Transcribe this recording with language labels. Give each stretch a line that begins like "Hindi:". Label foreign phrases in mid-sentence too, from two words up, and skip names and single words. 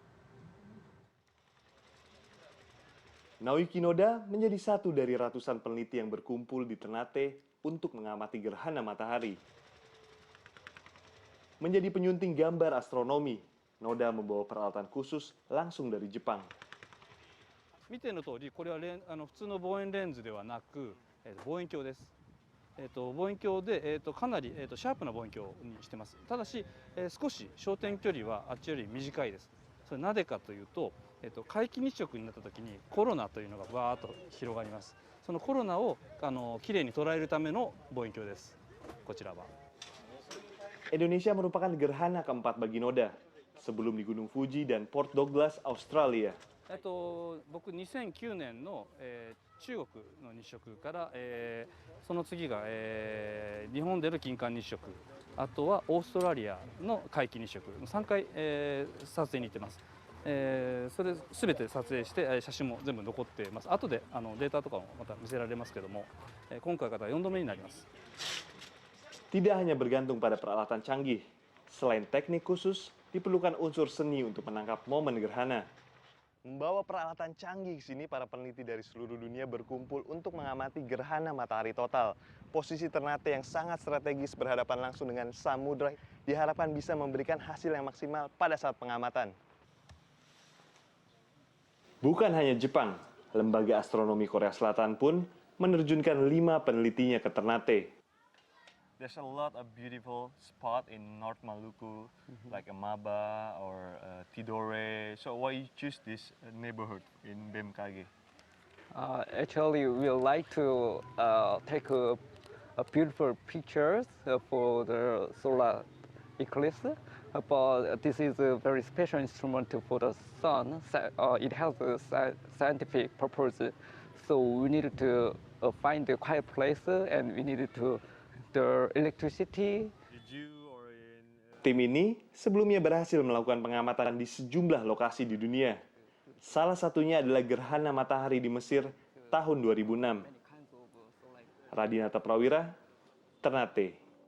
Indonesian: Naoki Noda menjadi satu dari ratusan peneliti yang berkumpul di Ternate untuk mengamati gerhana matahari. Menjadi penyunting gambar astronomi, Noda membawa peralatan khusus langsung dari Jepang.
Japanese: 見ての通り、これは普通の望遠レンズではなく、望遠鏡です。望遠鏡で、かなり、シャープな望遠鏡にしてます。ただし、少し焦点距離はあっちより短いです。それなぜかというと、皆既日食になった時にコロナというのがバーッと広がります。そのコロナをきれいに捉えるための望遠鏡です。こちらは。
Indonesian: Indonesia merupakan gerhana keempat bagi Noda, sebelum di Gunung Fuji dan Port Douglas, Australia.
Japanese: 僕2009年の、中国の日食から、その次が、日本での金環日食、あとはオーストラリアの皆既日食3回、撮影に行ってます。それ全て撮影して写真も全部残っています。後でデータとかもまた見せられますけども、今回が4度目になります。
Indonesian: Tidak hanya bergantung pada peralatan canggih, selain teknik khusus, diperlukan unsur seni untuk menangkap momen gerhana. Membawa peralatan canggih ke sini, para peneliti dari seluruh dunia berkumpul untuk mengamati gerhana matahari total. Posisi Ternate yang sangat strategis berhadapan langsung dengan samudra diharapkan bisa memberikan hasil yang maksimal pada saat pengamatan. Bukan hanya Jepang, lembaga astronomi Korea Selatan pun menerjunkan 5 penelitinya ke Ternate.
English: There's a lot of beautiful spot in North Maluku, like Amaba or Tidore. So why you choose this neighborhood in BMKG? Actually, we would like to take a beautiful pictures for the solar eclipse. But this is a very special instrument for the sun. It has a scientific purpose. So we needed to find a quiet place and we needed to the electricity.
Indonesian: Tim ini sebelumnya berhasil melakukan pengamatan di sejumlah lokasi di dunia. Salah satunya adalah gerhana matahari di Mesir tahun 2006. Radinata Prawira, Ternate.